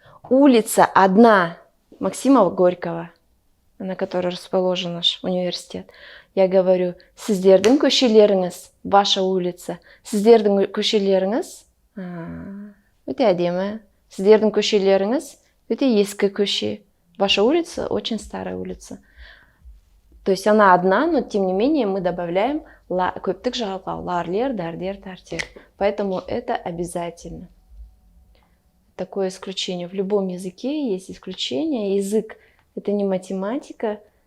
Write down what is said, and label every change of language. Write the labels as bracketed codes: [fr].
[ru] Улица одна, Максима Горького, на которой расположен наш университет. Я говорю, [kk] сіздердің көшелеріңіз, [ru] ваша улица. [kk] Сіздердің көшелеріңіз өте әдемі. Сіздердің көшелеріңіз өте ескі көше. [ru] Ваша улица очень старая улица. То есть она одна, но тем не менее мы добавляем көптік жалғау, лар, лер, дар, дер, тар, тер. Поэтому это обязательно. Такое исключение. В любом языке есть исключение. Язык — это не математика.